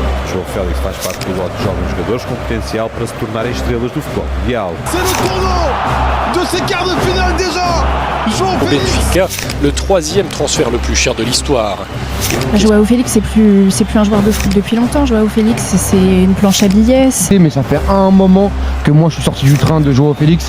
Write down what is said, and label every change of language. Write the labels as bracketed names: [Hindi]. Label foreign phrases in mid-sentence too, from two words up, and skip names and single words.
[Portuguese] João Félix faz parte do lote de jovens jogadores com potencial para se tornarem estrelas do futebol mundial. [French] C'est le tournant de ces quarts de finale déjà. João Félix. Benfica, le troisième transfert le plus cher de l'histoire. João Félix, c'est plus un joueur de foot depuis longtemps. João Félix, c'est une planche à billets. Mais ça fait un moment que moi je suis sorti du train de João Félix.